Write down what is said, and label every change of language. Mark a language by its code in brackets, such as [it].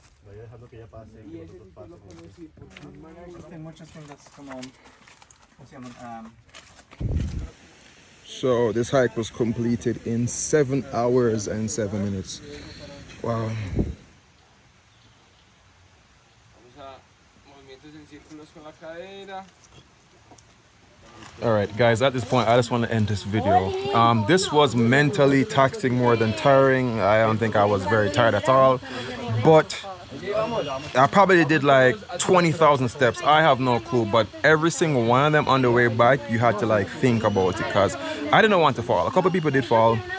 [es] Voy a dejarlo que ya pase. Y ese tipo lo conocí porque un man ahí. Existen muchas cosas como, ¿cómo se llaman? [en] So this hike was completed in 7 hours and 7 minutes. Wow. [es] Vamos a movimientos en círculos con la cadera. [en] All right, guys, at this point, I just want to end this video. This was mentally taxing more than tiring. I don't think I was very tired at all, but I probably did like 20,000 steps. I have no clue, but every single one of them on the way back, you had to like think about it because I didn't want to fall. A couple people did fall.